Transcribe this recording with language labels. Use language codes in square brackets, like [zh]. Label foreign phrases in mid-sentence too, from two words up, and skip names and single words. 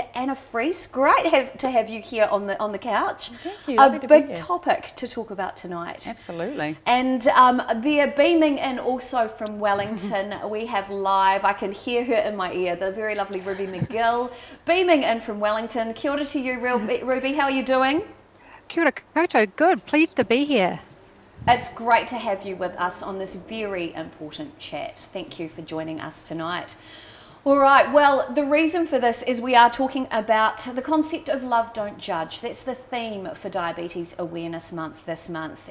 [en] Anna Friis. Great to have you here on the couch. Thank you. A big topic to talk about tonight. Absolutely. And they're beaming in also from Wellington. We have live, I can hear her in my ear, the very lovely Ruby McGill, beaming in from Wellington. [mi] Kia ora [en] to you, Ruby. How are you doing? [mi] Kia ora koutou. [en] Good. Pleased to be here. It's great to have you with us on this very important chat. Thank you for joining us tonight. All right, well, the reason for this is we are talking about the concept of love, don't judge. That's the theme for Diabetes Awareness Month this month.